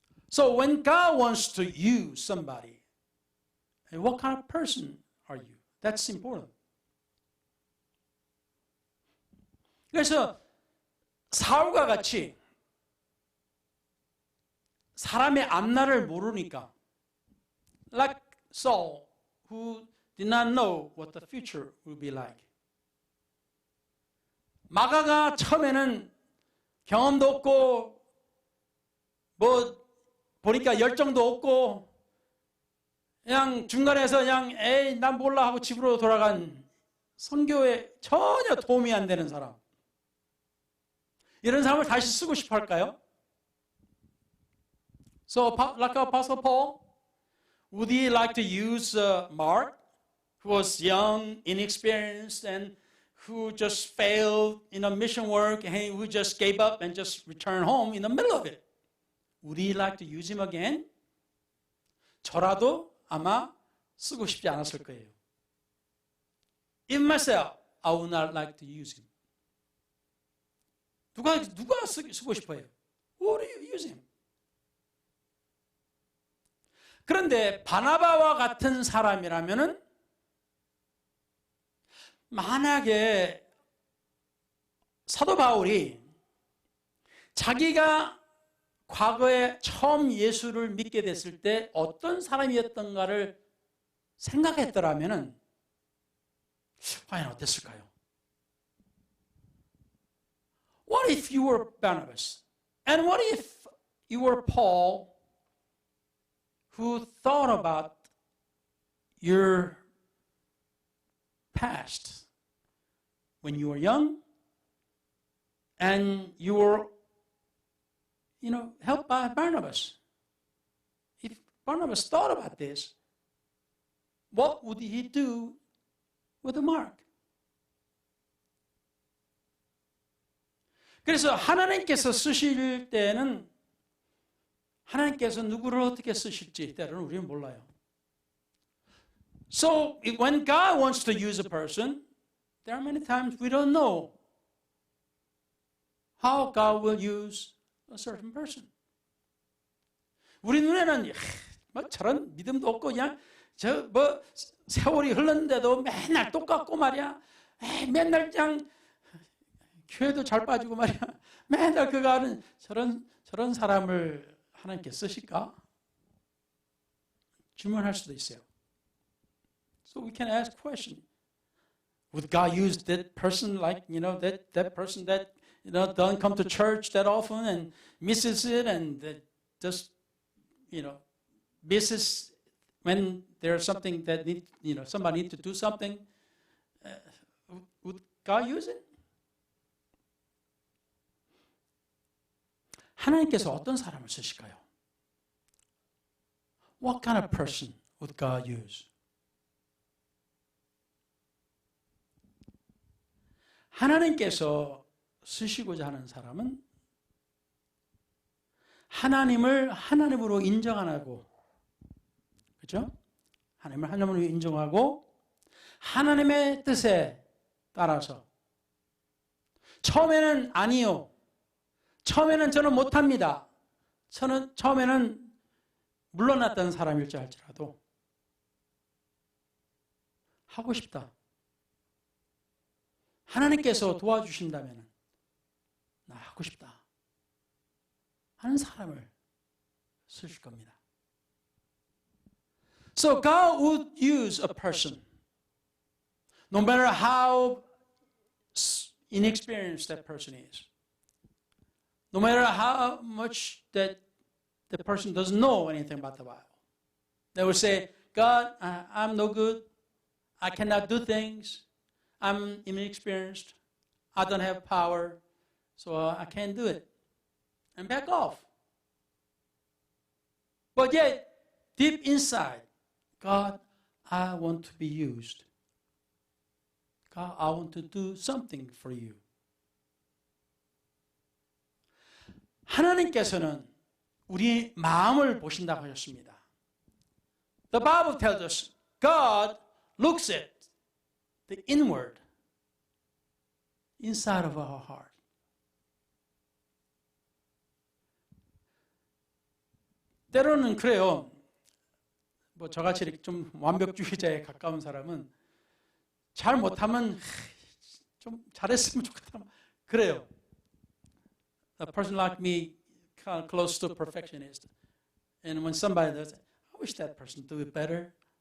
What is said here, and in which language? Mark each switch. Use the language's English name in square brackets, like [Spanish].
[English] So when God wants to use somebody, what kind of person are you? That's important. [Korean] 그래서 사울과 같이 사람의 앞날을 모르니까, [English] like Saul, who did not know what the future will be like. [Korean] 마가가 처음에는 경험도 없고 뭐 보니까 열정도 없고 그냥 중간에서 그냥 에이 난 몰라 하고 집으로 돌아간 선교에 전혀 도움이 안 되는 사람, 이런 사람을 다시 쓰고 싶어 할까요? [English] So like Apostle Paul, would he like to use Mark, who was young, inexperienced, and who just failed in a mission work, and who just gave up and just returned home in the middle of it? Would he like to use him again? [Korean] 저라도 아마 쓰고 싶지 않았을 거예요. [English] In myself, I would not like to use him. [Korean] 누가 쓰고 싶어요? [English] Who do you use him? [Korean] 그런데 바나바와 같은 사람이라면은 만약에 사도 바울이 자기가 과거에 처음 예수를 믿게 됐을 때 어떤 사람이었던가를 생각했더라면은 과연 어땠을까요? [English] What if you were Barnabas? And what if you were Paul who thought about your past when you were young and you were, helped by Barnabas? If Barnabas thought about this, what would he do with Mark? [Korean] 그래서 하나님께서 쓰실 때는 하나님께서 누구를 어떻게 쓰실지 때로는 우리는 몰라요. [English] So when God wants to use a person, there are many times we don't know how God will use a certain person. [Korean] 우리 눈에는 뭐 저런 믿음도 없고 그냥 세월이 흘렀는데도 맨날 똑같고 말이야. 맨날 그냥 교회도 잘 빠지고 말이야. 맨날 그가 하는 저런 사람을 하나님께 쓰실까? 질문할 수도 있어요. [English] So we can ask question. Would God use that person like, that person that, don't come to church that often and misses it and that just, misses when there's something that somebody needs to do something? Would God use it? [Korean] 하나님께서 어떤 사람을 쓰실까요? [English] What kind of person would God use? [Korean] 하나님께서 쓰시고자 하는 사람은 하나님을 하나님으로 인정 안 하고, 그렇죠? 하나님을 하나님으로 인정하고 하나님의 뜻에 따라서 처음에는 아니요. 처음에는 저는 못합니다. 저는 처음에는 물러났던 사람일지 알지라도 하고 싶다. 하나님께서 도와주신다면 나 하고 싶다 하는 사람을 쓰실 겁니다. [English] So God would use a person, no matter how inexperienced that person is, no matter how much that the person doesn't know anything about the Bible. They will say, God, I'm no good. I cannot do things. I'm inexperienced. I don't have power, so I can't do it. And back off. But yet, deep inside, God, I want to be used. God, I want to do something for you. [Korean] 하나님께서는 우리 마음을 보신다고 하셨습니다. [English] The Bible tells us God looks at the inward, inside of our heart. [Korean] 때로는 그래요. 뭐 저같이 이렇게 좀 완벽주의자에 가까운 사람은 잘 못하면 좀 잘했으면 좋겠다. 그래요. [English] A person like me, kind of close to a perfectionist. And when somebody does it, I wish that person do it better.